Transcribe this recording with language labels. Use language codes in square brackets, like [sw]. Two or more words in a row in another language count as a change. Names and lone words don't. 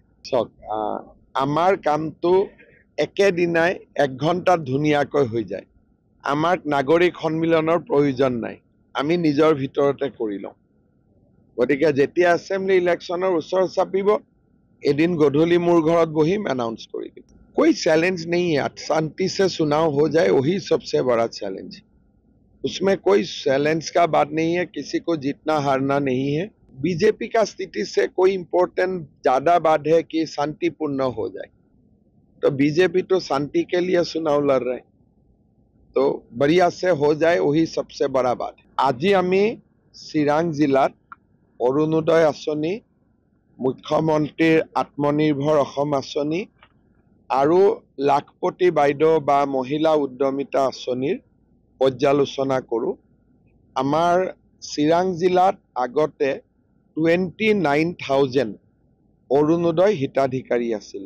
[as] চাওক, আমাৰ কামটো একেদিনাই 1 ঘণ্টাত ধুনীয়াকৈ হৈ যায়। আমাক নাগৰিক সন্মিলনৰ প্ৰয়োজন নাই, আমি নিজৰ ভিতৰতে কৰি লওঁ। গতিকে যেতিয়া [en] assembly electionৰ [as] ওচৰ চাপিব, এদিন গধূলি মোৰ ঘৰত বহিম, এনাউন্স কৰি দিম। [hi] कोई चैलेंज नहीं है, शांति से चुनाव हो जाए वही सबसे बड़ा चैलेंज। उसमें कोई चैलेंज का बात नहीं है, किसी को जीतना हारना नहीं है। बीजेपी का स्थिति से कोई इम्पोर्टेंट ज्यादा बात है कि शांतिपूर्ण हो जाए, तो बीजेपी तो शांति के लिए चुनाव लड़ रहे हैं, तो बढ़िया से हो जाए वही सबसे बड़ा बात है। [as] আজি আমি চিৰাং জিলাত অৰুণোদয় আঁচনি, মুখ্যমন্ত্ৰীৰ আত্মনিৰ্ভৰ অসম আঁচনি আৰু লাখপতি বাইদেউ বা মহিলা উদ্যমিতা আঁচনিৰ পৰ্যালোচনা কৰোঁ। আমাৰ চিৰাং জিলাত আগতে 29,000 অৰুণোদয় হিতাধিকাৰী আছিলে।